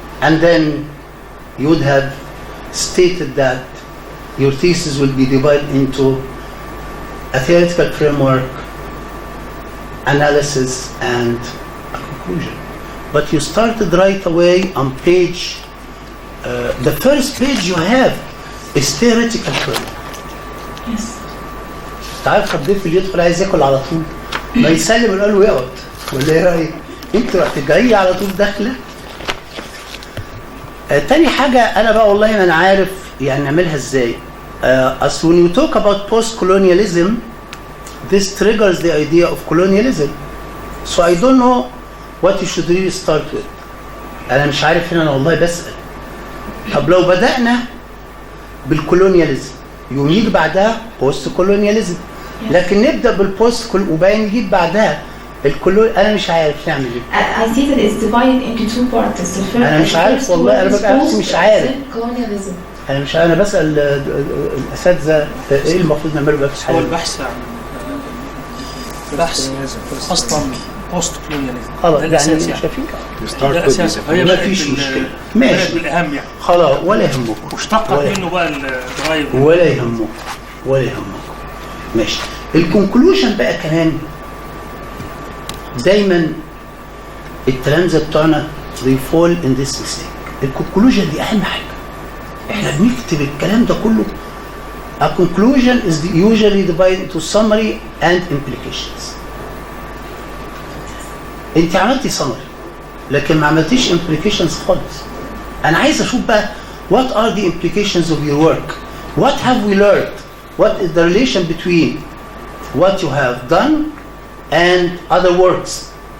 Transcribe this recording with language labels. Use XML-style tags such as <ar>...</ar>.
<en>and then you would have stated that your thesis will be divided into a theoretical framework, analysis, and a conclusion. But you started right away on page, the first page you have is theoretical framework. Yes.</en> <ar>تعرف الضيف اللي يدخل عايز ياكل على طول ما يسلم ويقول له يقعد ولا ايه رايك؟ انت رحت جاي على طول داخله. تاني حاجه انا بقى والله ما انا عارف يعني نعملها ازاي. اصل</ar> <en>when you talk about post-colonialism, this triggers the idea of colonialism. So I don't know what you should really start with.</en> <ar>انا مش عارف هنا، انا والله بسأل. طب لو بدأنا بالكولونياليزم يوم يجي بعدها بوست كولونياليزم، لكن نبدا بالبوست وبعدين نجيب بعدها انا مش عارف نعمل ايه.</ar> <en>I see that it's divided into two parts. The first,</en> <ar>انا مش عارف والله، انا بقى مش عارف.</ar> <en>colonialism.</en> <ar>انا مش عارف، انا بسال الاساتذه ايه المفروض نعمله بقى في هو البحث عن بحث اصلا بوست كولونياليزم. خلاص يعني شايفين ده اساسا هي ما فيش مشكله ماشي بالاهم يعني خلاص ولا يهمكم واشتقت منه بقى الدرايف ولا يهمكم ولا يهمكم ماشي. الكونكلوجن بقى كمان دايما التلامذه بتوعنا</ar> <en>they fall in this mistake.</en> <ar>الكونكلوجن دي اهم حاجه. احنا بنكتب الكلام ده كله.</ar> <en>A conclusion is usually divided into summary and implications.</en> <ar>انت عملتي summary لكن ما عملتيش implications خالص. انا عايز اشوف بقى</ar> <en>what are the implications of your work? What have we learned? What is the relation between what you have done and other works?</en>